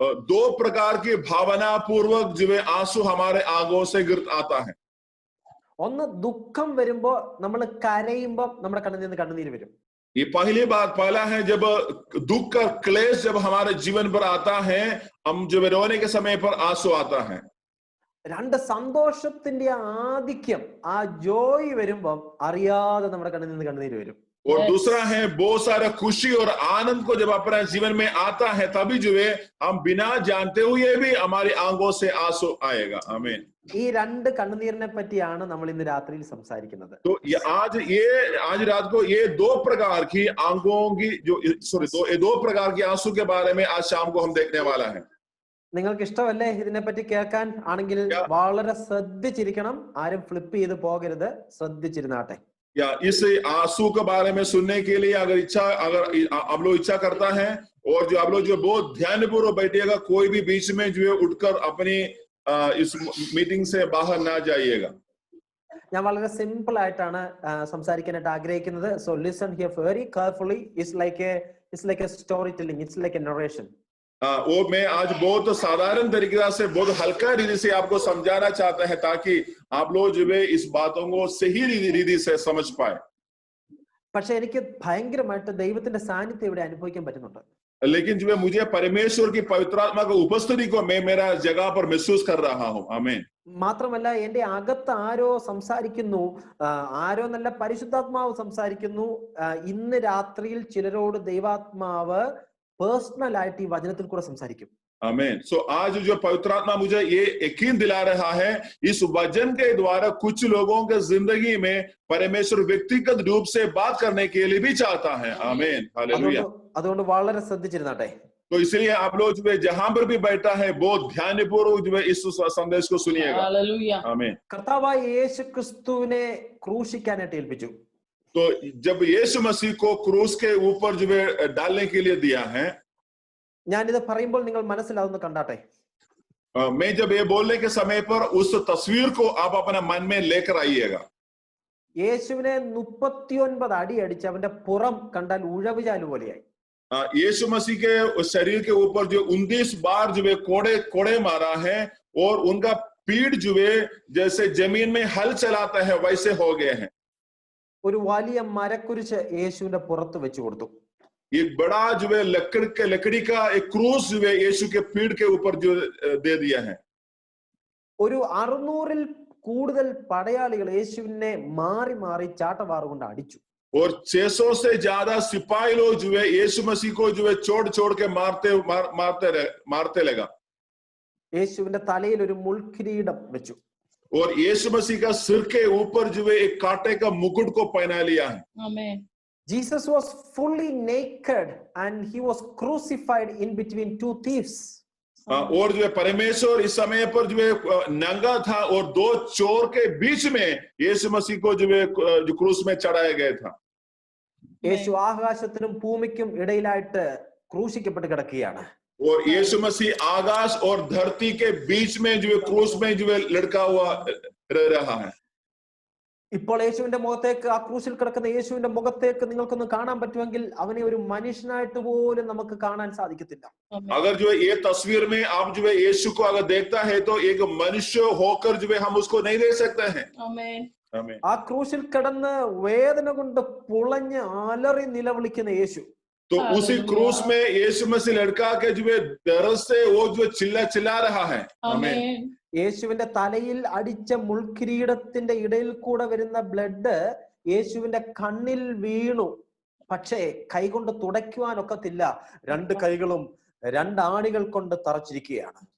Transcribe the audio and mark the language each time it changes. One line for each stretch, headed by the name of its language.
Hindi: दो प्रकार की भावना पूर्वक जो है आंसू हमारे आंखों से गिर आता है.
Malayalam: ഒന്ന് ദുഃഖം വരുമ്പോ നമ്മൾ കരയുമ്പോൾ നമ്മുടെ കണ്ണിൽ നിന്ന് കണ്ണുനീര് വരും.
Hindi: ये पहली बात पहला है जब दुख का क्लेश जब हमारे जीवन पर आता है, हम जब रोने के समय पर आंसू आता है.
Malayalam: രണ്ട് സന്തോഷത്തിന്റെ ആധിക്യം, ആ ജോയ് വരുമ്പോ അറിയാതെ നമ്മുടെ കണ്ണിൽ നിന്ന് കണ്ണുനീര് വരും.
Hindi: और दूसरा है बहुत सारा खुशी और आनंद को जब अपने जीवन में आता है, तभी जो है हम बिना जानते हुए भी हमारी आंखों से आंसू आएगा. आमीन.
Malayalam: ഈ രണ്ട് കണ്ണുനീരിനെ പറ്റിയാണ് നമ്മൾ ഇന്ന് രാത്രിയിൽ സംസാരിക്കുന്നത്.
Hindi: तो आज रात को ये दो प्रकार की आंखों की ये दो प्रकार की आंसू के बारे में आज शाम को हम देखने वाला है.
Malayalam: നിങ്ങൾക്ക് ഇഷ്ടമല്ലേ ഇതിനെപ്പറ്റി കേൾക്കാൻ? आണെങ്കിൽ വളരെ ശ്രദ്ധിച്ചിരിക്കണം, ആരും ഫ്ലിപ്പ് ചെയ്ത് പോകരുത്, ശ്രദ്ധിച്ചിരുന്നാട്ടെ.
Hindi: या इस आंसू के बारे में सुनने के लिए अगर आप लोग इच्छा करता है और जो आप लोग जो बहुत ध्यानपूर्वक बैठिएगा, कोई भी बीच में जो है उठकर अपनी इस मीटिंग से बाहर ना जाइएगा.
Malayalam: ഞാൻ വളരെ സിമ്പിൾ ആയിട്ടാണ് സംസാരിക്കാനായിട്ട് ആഗ്രഹിക്കുന്നത്.
English: So listen here very carefully. It's like a story telling, it's like a narration.
Hindi: वो मैं आज बहुत साधारण तरीके से बहुत हल्का रीति से आपको समझाना चाहता है, ताकि आप लोग जो है इस बातों को सही रीति से समझ पाए.
Malayalam: പക്ഷെ എനിക്ക് ഭയങ്കരമായിട്ട് ദൈവത്തിന്റെ സാന്നിധ്യം ഇവിടെ അനുഭവിക്കാൻ പറ്റുന്നുണ്ട്.
Hindi: लेकिन जो है मुझे परमेश्वर की पवित्र आत्मा की उपस्थिति को मैं मेरा जगह पर महसूस कर रहा हूँ. आमीन.
Malayalam: മാത്രമല്ല എന്റെ അകത്ത് ആരോ സംസാരിക്കുന്നു, ആരോ നല്ല പരിശുദ്ധാത്മാവ് സംസാരിക്കുന്നു. ഇന്ന് രാത്രിയിൽ ചിലരോട് ദൈവാത്മാവ് പേഴ്സണൽ ആയിട്ട് ഈ വചനത്തിൽ കൂടെ സംസാരിക്കും.
Hindi: आमीन. सो आज जो पवित्र आत्मा मुझे ये यकीन दिला रहा है, इस वचन के द्वारा कुछ लोगों के जिंदगी में परमेश्वर व्यक्तिगत रूप से बात करने के लिए भी चाहता है. आमीन. हालेलुया.
Malayalam: അതുകൊണ്ട് വളരെ ശ്രദ്ധിച്ചിരുന്നാട്ടെ.
Hindi: तो इसलिए आप लोग जो है जहां पर भी बैठा है, बहुत ध्यानपूर्वक जो है इस संदेश को सुनिएगा. हालेलुया. आमीन.
Malayalam: കർത്താവായ യേശു ക്രിസ്തുവിനെ ക്രൂശിക്കാനായിട്ട് ഏൽപ്പിച്ചു.
Hindi: तो जब यीशु मसीह को क्रूस के ऊपर जो है डालने के लिए दिया है,
Malayalam: ഞാനിത് പറയുമ്പോൾ നിങ്ങൾ മനസ്സിലാവുന്ന കണ്ടാട്ടെ.
Hindi: मैं जब ये बोलने के समय पर उस तस्वीर को आप अपने मन में लेकर आइएगा.
Malayalam: യേശുവിനെ 39 അടി അടിച്ച് അവന്റെ പുറം കണ്ടാൽ ഉഴവുചാലു പോലെയായി.
Hindi: यीशु मसीह के शरीर के ऊपर जो 19 बार जो है कोड़े मारा है, और उनका पीठ जो है जैसे जमीन में हल चलाता है वैसे हो गए हैं.
Malayalam: ഒരു വലിയ മരക്കുരിശ് യേശുവിന്റെ പുറത്ത് വെച്ചു കൊടുത്തു.
Hindi: एक बड़ा जो है लकड़ी का एक क्रूस जो है यीशु के पीठ के ऊपर जो दे दिया है.
Malayalam: ഒരു 600-ൽ കൂടുതൽ പടയാളികൾ യേശുവിനെ മാറി മാറി ചാട്ടവാറുകൊണ്ട് അടിച്ചു.
Hindi: और 600 से ज्यादा सिपाही लोग जो है यीशु मसीह को जो है छोड़ के मारते लगा.
Malayalam: യേശുവിന്റെ തലയിൽ ഒരു മുൾക്കിരീടം വെച്ചു.
Hindi: और यीशु मसीह का सिर के ऊपर जो है एक कांटे का मुकुट को पहना लिया है. आमीन.
English: Jesus was fully naked and he was crucified in between two thieves.
Hindi: और जो है परमेश्वर इस समय पर जो है नंगा था, और दो चोर के बीच में यीशु मसीह को जो है जो क्रूस में चढ़ाया गया था.
Malayalam: യേശു ആകാശത്തിനും ഭൂമിക്കും ഇടയിലായിട്ട് ക്രൂശിക്കപ്പെട്ട് കിടക്കുകയാണ്.
Hindi: और यीशु मसीह आकाश और धरती के बीच में जो है क्रूस में जो है लटका हुआ रह रहा है.
Malayalam: ഇപ്പോൾ യേശുവിന്റെ മുഖത്തേക്ക്, ആ ക്രൂശിൽ കിടക്കുന്ന യേശുവിന്റെ മുഖത്തേക്ക് നിങ്ങൾക്കൊന്ന് കാണാൻ പറ്റുമെങ്കിൽ അവനെ ഒരു മനുഷ്യനായിട്ട് പോലും നമുക്ക് കാണാൻ സാധിക്കത്തില്ല.
Hindi: अगर जो है ये तस्वीर में आप जो है यीशु को अगर देखता है, तो एक मनुष्य होकर जो है हम उसको नहीं देख सकते हैं. आमीन. आमीन.
Malayalam: ആ ക്രൂശിൽ കിടന്ന് വേദന കൊണ്ട് പുളഞ്ഞ് അലറി നിലവിളിക്കുന്ന യേശു,
Hindi: तो उसी क्रूस में यीशु मसीह लड़का के जो है दर्द से वो जो चिल्ला रहा है. आमीन.
Malayalam: യേശുവിന്റെ തലയിൽ അടിച്ച മുൾക്കിരീടത്തിന്റെ ഇടയിൽ കൂടെ വരുന്ന ബ്ലഡ് യേശുവിന്റെ കണ്ണിൽ വീണു. പക്ഷേ കൈകൊണ്ട് തുടയ്ക്കുവാനൊക്കത്തില്ല. രണ്ട് കൈകളും രണ്ടാണികൾ കൊണ്ട് തറച്ചിരിക്കുകയാണ്.